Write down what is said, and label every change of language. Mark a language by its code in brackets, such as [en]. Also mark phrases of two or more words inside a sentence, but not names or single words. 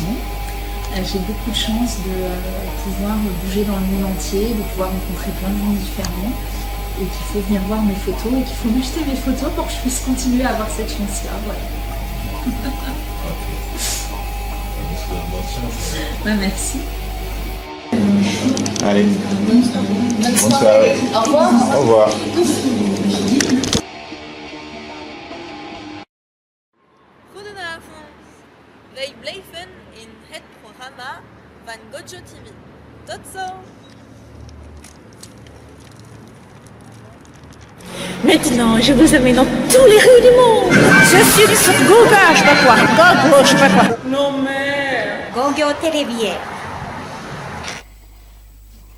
[fr] J'ai beaucoup de chance de pouvoir bouger dans le monde entier, de pouvoir rencontrer plein de gens différents, et qu'il faut venir voir mes photos et qu'il faut m'acheter mes photos pour que je puisse continuer à avoir cette chance-là. Voilà. Merci. Allez. Bonne soirée. Au revoir. Au revoir. [nl] Goedenavond. Wij blijven in het programma van Gojo TV. Tot zo. [fr] Maintenant, je vous amène dans tous les rues du monde. Je suis sur Google, je sais pas quoi. Google, je sais pas quoi. Non mais. Gogyo Televier.